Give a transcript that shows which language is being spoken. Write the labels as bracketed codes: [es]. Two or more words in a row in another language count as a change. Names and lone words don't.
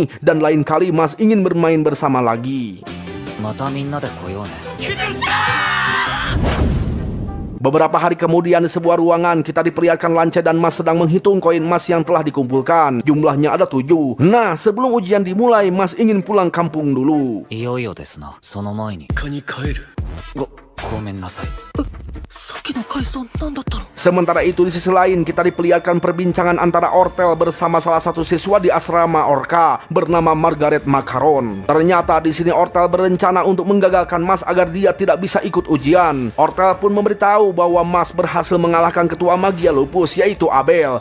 [id] Dan lain kali Mas ingin bermain bersama lagi. Beberapa hari kemudian di sebuah ruangan kita diperlihatkan Lance dan Mas sedang menghitung koin emas yang telah dikumpulkan. Jumlahnya ada 7. Nah, sebelum ujian dimulai, Mas ingin pulang kampung dulu. [ja] いよいよですな。その前に。実家に帰る。ごめんなさい。さっきの階層何だったの？ [id] Sementara itu di sisi lain kita diperlihatkan perbincangan antara Ortel bersama salah satu siswa di asrama Orca bernama Margaret Macaron. Ternyata di sini Ortel berencana untuk menggagalkan Mas agar dia tidak bisa ikut ujian. Ortel pun memberitahu bahwa Mas berhasil mengalahkan ketua magia lupus yaitu Abel.